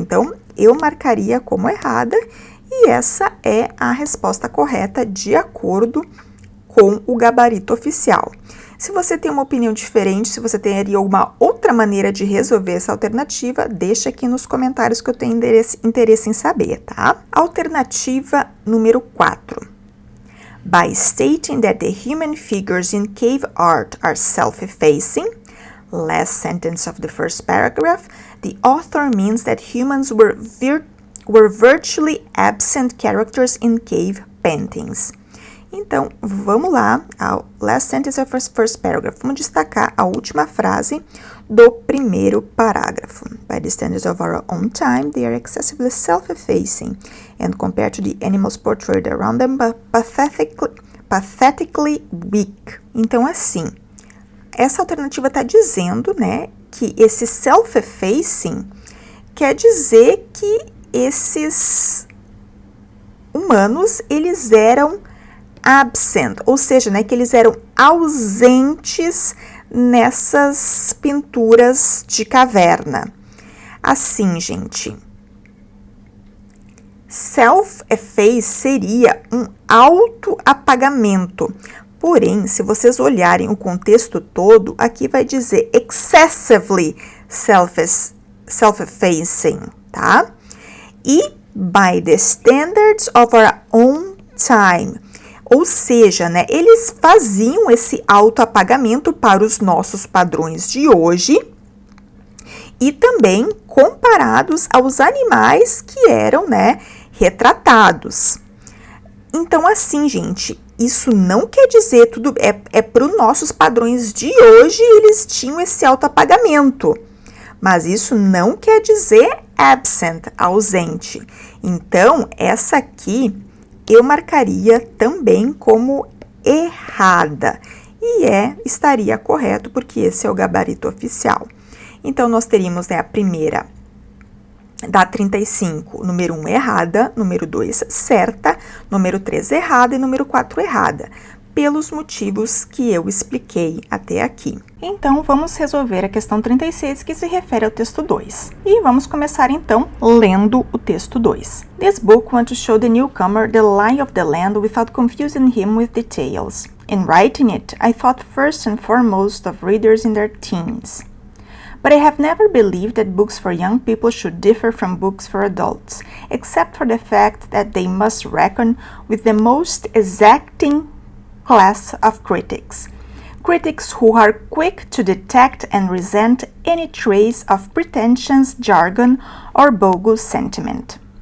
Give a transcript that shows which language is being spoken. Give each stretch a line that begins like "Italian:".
Portuguese: Então, eu marcaria como errada e essa é a resposta correta de acordo com o gabarito oficial. Se você tem uma opinião diferente, se você teria alguma outra maneira de resolver essa alternativa, deixa aqui nos comentários que eu tenho interesse em saber, tá? Alternativa número 4.
English: By stating that the human figures in cave art are self-effacing, last sentence of the first paragraph, the author means that humans were virtually absent characters in cave paintings.
Portuguese: Então, vamos lá ao
English: last sentence of first paragraph.
Portuguese: Vamos destacar a última frase do primeiro parágrafo.
English: By the standards of our own time, they are excessively self-effacing and compared to the animals portrayed around them, but pathetically weak.
Portuguese: Então, assim, essa alternativa está dizendo, né, que esse self-effacing quer dizer que esses humanos, eles eram absent, ou seja, né, que eles eram ausentes nessas pinturas de caverna. Assim, gente, self-efface seria um autoapagamento. Porém, se vocês olharem o contexto todo, aqui vai dizer
English: excessively self-effacing,
Portuguese: tá?
English: E by the standards of our own time.
Portuguese: Ou seja, né, eles faziam esse autoapagamento para os nossos padrões de hoje e também comparados aos animais que eram, né, retratados. Então, assim, gente, isso não quer dizer tudo, é para os nossos padrões de hoje eles tinham esse autoapagamento, mas isso não quer dizer absent, ausente. Então, essa aqui eu marcaria também como errada. E estaria correto, porque esse é o gabarito oficial. Então, nós teríamos, né, a primeira da 35, número 1 errada, número 2 certa, número 3 errada e número 4 errada, pelos motivos que eu expliquei até aqui. Então, vamos resolver a questão 36, que se refere ao texto 2. E vamos começar, então, lendo o texto 2.
English: This book wants to show the newcomer the lie of the land without confusing him with details. In writing it, I thought first and foremost of readers in their teens. But I have never believed that books for young people should differ from books for adults, except for the fact that they must reckon with the most exacting class of critics who are quick to detect and resent any trace of pretentious jargon or bogus sentiment.